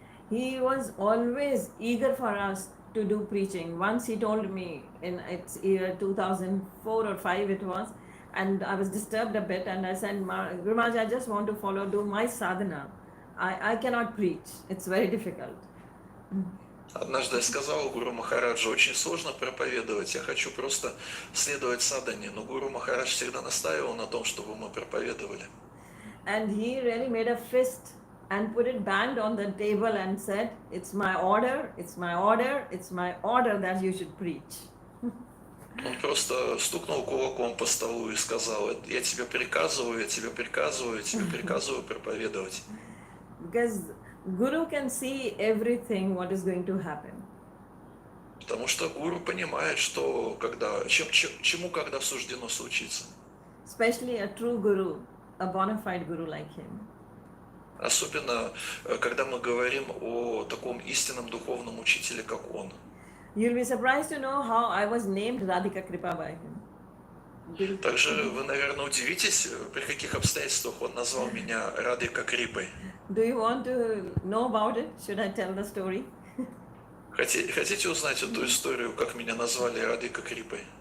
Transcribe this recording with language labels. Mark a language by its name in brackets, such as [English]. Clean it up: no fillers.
[English] He was always eager for us to do preaching. Once he told me in its year 2004 or 5 it was, and I was disturbed a bit, and I said, Guru Maharaj, I just want to do my sadhana. I cannot preach. It's very difficult. [Russian] Однажды я сказал Гуру Махараджу, очень сложно проповедовать, я хочу просто следовать садхане, но Гуру Махарадж всегда настаивал на том, чтобы мы проповедовали. [English] And he really made a fist and put it banged on the table and said, it's my order, it's my order, it's my order that you should preach. [Russian] Он просто стукнул кулаком по столу и сказал, я тебе приказываю, я тебе приказываю, я тебе приказываю проповедовать. [English] Because Guru can see everything what is going to happen. [Russian] Потому что гуру понимает, что чему когда суждено случиться. [English] Especially a true Guru, a bona fide Guru like him. [Russian] Особенно, когда мы говорим о таком истинном духовном учителе, как он. [English] You'll be surprised to know how I was named Radhika Krpa by him. [Russian] Также вы, наверное, удивитесь, при каких обстоятельствах он назвал меня Радхика Крипой. [English] Do you want to know about it? Should I tell the story? [Russian] Хотите узнать эту историю, как меня назвали Радхика Крипой?